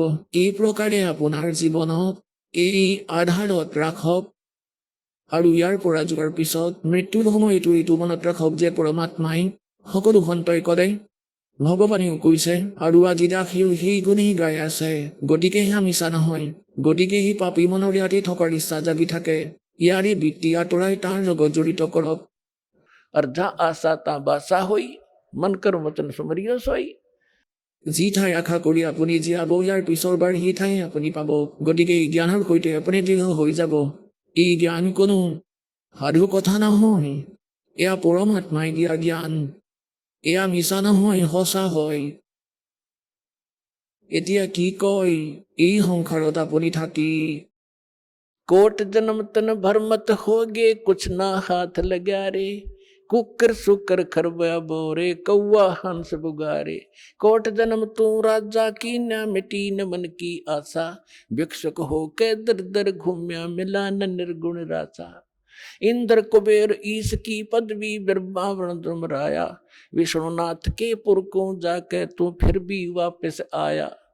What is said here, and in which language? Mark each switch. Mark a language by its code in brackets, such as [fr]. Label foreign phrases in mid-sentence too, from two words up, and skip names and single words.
[as] এই প্ৰকাৰে আপোনাৰ জীৱনক এই আধাৰত ৰাখক আৰু ইয়াৰ পৰা যোৱাৰ পিছত মৃত্যুৰ সময়তো এইটো মনত ৰাখক যে পৰমাত্মাই সকলো সন্তই কৰে, ভগৱানেও কৈছে, আৰু আজি দাসীও সেই গুণেই গাই আছে। গতিকে সেয়া মিছা নহয়। গতিকে সেই পাপী মনৰ ইয়াতে থকাৰ ইচ্ছা জাগি থাকে, ইয়াৰে বৃত্তি আঁতৰাই তাৰ লগত জড়িত কৰক। [hi] और जहाँ आशा ता बासा होई, मन कर वचन सुमरियो सोई। [as] যি ঠাই আশা কৰি আপুনি জীয়াব, ইয়াৰ পিছৰবাৰ সেই ঠাই আপুনি পাব। গতিকে এই জ্ঞানৰ সৈতে আপুনি দৃঢ় হৈ যাব। এই জ্ঞান কোনো সাধু কথা নহয়, এয়া পৰমাত্মাই দিয়া জ্ঞান। এয়া মিছা নহয়, সঁচা হয়। এতিয়া কি কয়, এই সংসাৰত আপুনি থাকি [hi] कोट जन्म तन भर मत होगे, कुछ ना हाथ लगा रे। कुकर सुकर खरबा बोरे कौआ हंस बुगारे कोट जन्म तू राजा की न मिटी न मन की आशा भिक्षुक हो के दर दर घूम्या मिला न निर्गुण रासा इंद्र कुबेर ईश की पदवी ब्रह्मावरण दुमराया विष्णुनाथ के पुर को जाके तू फिर भी वापस आया